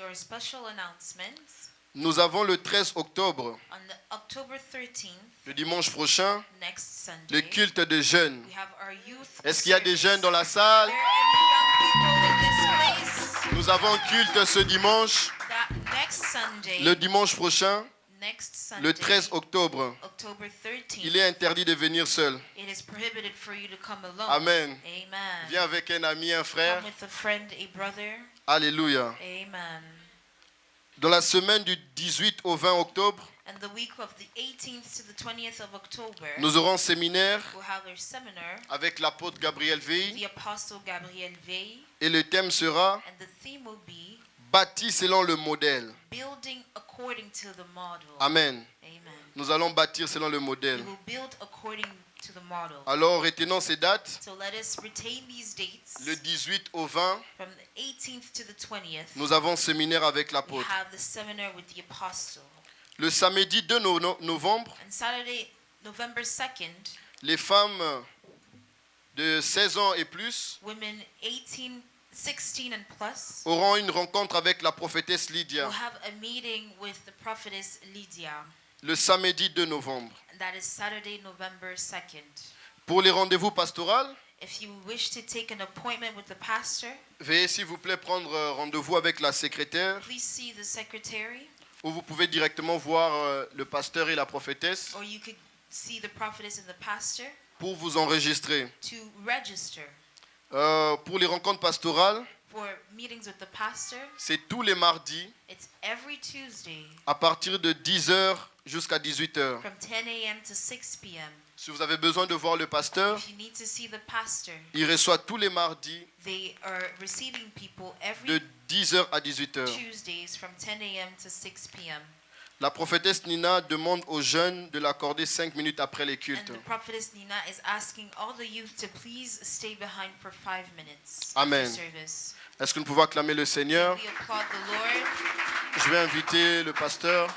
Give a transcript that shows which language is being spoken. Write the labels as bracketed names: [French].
[English] So our special announcements [French] nous avons le 13 octobre, [English] on the October 13th, [French] le dimanche prochain, [English] next Sunday. [French] le culte des jeunes. [English] We have our youth. [French] Est-ce qu'il y a des [English] service. [French] jeunes dans la [English] Are [French] salle? [English] there any young people in this place? [French] Nous avons culte ce dimanche, [English] That next Sunday, [French] le dimanche prochain, [English] next Sunday, [French] le 13 octobre. [English] October 13th, [French] Il est interdit de venir seul. [English] it is prohibited for you to come alone. Amen. Amen. [French] Viens avec un ami, un frère. [English] Come with a friend, a brother. Alléluia. Amen. [French] Dans la semaine du 18 au 20 octobre, [English] And the week of the 18th to the 20th of October, [French] nous aurons un séminaire [English] we'll have our seminar, [French] avec l'apôtre Gabriel Veil [English] the Apostle Gabriel Veil, [French] et le thème sera [English] and the theme will be [French] bâti selon le modèle. [English] building according to the model. Amen. Amen. [French] Nous allons bâtir selon le [English] We [French] modèle. [English] will build according to the model. [French] Alors retenons ces dates. [English] So let us retain these dates. [French] Le 18 au 20, [English] From the 18th to the 20th, [French] nous avons un séminaire avec [English] we [French] l'apôtre. [English] have the seminar with the Apostle. [French] Le samedi 2 novembre, [English] And Saturday, November 2nd, [French] les femmes de 16 ans et plus [English] women 16 and plus [French] auront une rencontre avec la prophétesse Lydia. [English] will have a meeting with the prophetess Lydia. [French] Le samedi 2 novembre. [English] And that is Saturday, November 2nd. [French] Pour les rendez-vous pastoraux, [English] If you wish to take an appointment with the pastor, [French] veuillez s'il vous plaît prendre rendez-vous avec la secrétaire [English] please see the secretary, [French] où vous pouvez directement voir le pasteur et la prophétesse [English] or you could see the prophetess and the pastor [French] pour vous enregistrer. [English] to register [French] Pour les rencontres pastorales, [English] for meetings with the pastor. [French] c'est tous les mardis [English] It's every Tuesday [French] à partir de 10h jusqu'à 18h. [English] from 10 a.m. to 6 p.m. [French] Si vous avez besoin de voir le pasteur, [English] If you need to see the pastor, [French] il reçoit tous les mardis [English] they are receiving people [French] de [English] every [French] 10h à 18h. [English] Tuesdays from 10 a.m. to 6 p.m. [French] La prophétesse Nina demande aux jeunes de l'accorder 5 minutes après les [English] And [French] cultes. [English] the prophetess Nina is asking all the youth to please stay behind for 5 minutes Amen. after service. [French] Est-ce que nous pouvons acclamer le Seigneur? [English] We applaud the Lord. [French] Je vais inviter le pasteur.